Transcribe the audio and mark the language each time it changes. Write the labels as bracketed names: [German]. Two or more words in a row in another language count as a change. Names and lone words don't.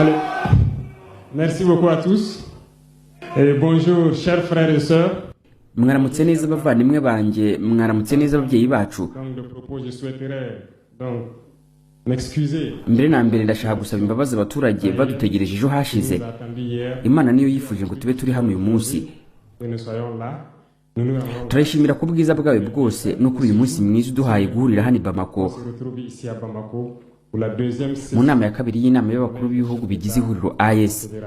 [French] Allez. Merci beaucoup à tous. Et bonjour, chers frères et sœurs. [Kinyarwanda] mwaramutse neza bavandimwe banjye, mwaramutse neza ababyeyi bacu. Mbere na mbere ndashaka gusaba imbabazi abaturage badutegereje ejo hashize. Imana niyo yifuje ngo tube turi hano uyu munsi. Turashimira ku bwiza bwawe bwose no kuri uyu munsi mwiza uduhaye guhurira hano i Bamako mu nama ya kabiri y'inama y'abakuru b'ibihugu bigize ihuriro AES.